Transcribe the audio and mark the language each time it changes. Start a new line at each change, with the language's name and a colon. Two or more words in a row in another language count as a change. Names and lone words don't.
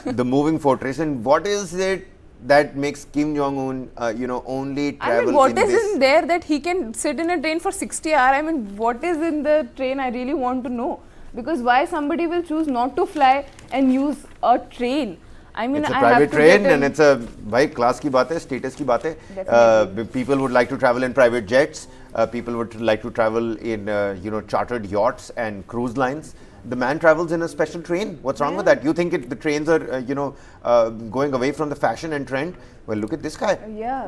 English: the moving fortress, and what is it that makes Kim Jong-un, only travel I mean, what in is this? in there that he can sit in a train for 60 hours? I mean, what is in the train? I really want to know. Because why somebody will choose not to fly and use a train? I mean, It's a I private have to train, get and it's a
Hindi: क्लास की बात है, स्टेटस की बात है.
English: Definitely. People would like to travel in private jets. People would like to travel in chartered yachts and cruise lines. The man travels in a special train. What's wrong with that? You think the trains are going away from the fashion and trend? Well, look at this guy. Yeah.